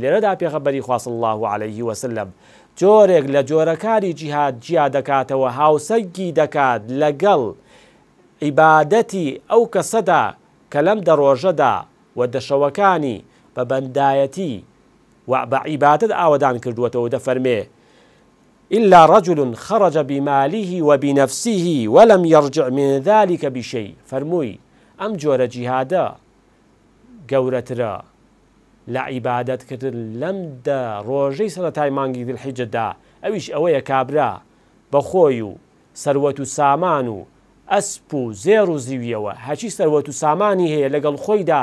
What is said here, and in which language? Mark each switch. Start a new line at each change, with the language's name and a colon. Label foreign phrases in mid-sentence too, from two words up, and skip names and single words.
Central Kurdish: لێرەدا پێغەمبەری خوا
Arabic: صلی الله عليه وسلم
Central Kurdish: جۆرێک لە جۆرەکانی جیهاد جیا دەکاتەوە، هاوسەنگی دەکات لەگەڵ عیبادەتی ئەو کەسەدا کە لەم دەڕۆژەدا و دەشەوەکانی بە بەندایەتی و بە عیبادەت ئاوەدان کردووەتەوە.
Arabic: دەفەرمێ إلا رجل خرج بماله وبنفسه ولم يرجع من ذلك بشيء.
Central Kurdish: فەرمووی ئەم جۆرە جیهادە گەورەترە لە عیبادەتکردن لەمدا ڕۆژەی سەرەتای مانگی دیلحیجەدا ئەویش ئەوەیە کابرا بەخۆی و سەروەت و سامان و ئەسپ و زێر و زیویەوە هەچی سەروەت و سامانی هەیە لەگەڵ خۆیدا